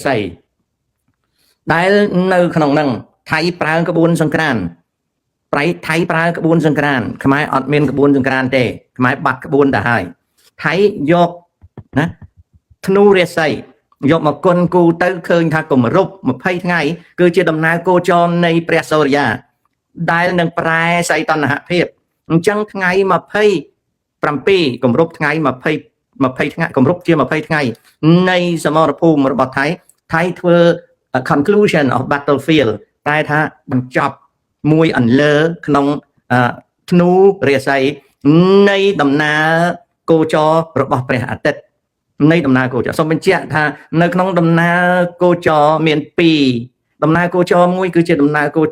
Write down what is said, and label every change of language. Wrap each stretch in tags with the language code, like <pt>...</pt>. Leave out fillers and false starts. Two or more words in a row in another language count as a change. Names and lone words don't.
<km>សីដែលនៅក្នុងនឹងថៃប្រើក្បួនសង្គ្រាមថៃប្រើក្បួនសង្គ្រាមខ្មែរអត់មានក្បួនសង្គ្រាមទេខ្មែរបាត់ក្បួនទៅហើយថៃយកណាធ្នូរាសីយកមកគុនគូទៅឃើញថាគម្រប់20ថ្ងៃគឺជាដំណើរគោចរនៃព្រះសូរិយាដែលនឹងប្រែសីតុណ្ហភាពអញ្ចឹងថ្ងៃ27គម្រប់ថ្ងៃ 20ថ្ងៃគម្រប់ជា20ថ្ងៃនៃសមរភូមិរបស់ថៃធ្វើ</km> <en>conclusion of battlefield</en> <km>តែថាបញ្ចប់មួយអន្លើក្នុងធ្នូរាសីនៃដំណើរគោចររបស់ព្រះអាទិត្យនៃដំណើរគោចរសូមបញ្ជាក់ថានៅក្នុងដំណើរគោចរមាន2ដំណើរគោចរមួយគឺជាដំណើរគោ</km>